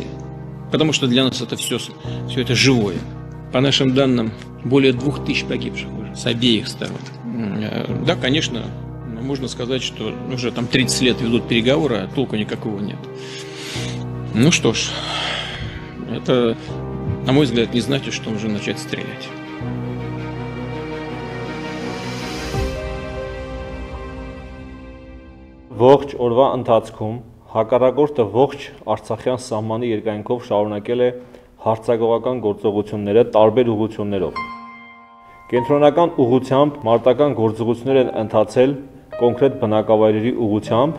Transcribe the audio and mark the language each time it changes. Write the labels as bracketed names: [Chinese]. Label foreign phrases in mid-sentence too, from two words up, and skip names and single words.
[Russian] Потому что для нас это все это живое. По нашим данным, более 2000 погибших уже с обеих сторон. Да, конечно, можно сказать, что уже там 30 лет ведут переговоры, а толку никакого нет. Ну что ж, это, на мой взгляд, не значит, что нужно начать стрелять. [Armenian] Ողջ օրվա ընթացքում հակառակորդը ողջ Արցախյան սահմանի երկայնքով շարունակել է հարցակողական գործողությունները տարբեր ուղղություններով։ Կենտրոնական ուղղությամբ մարտական գործողություններ են ընթացել կոնկրետ բնակավայրերի ուղղությամբ,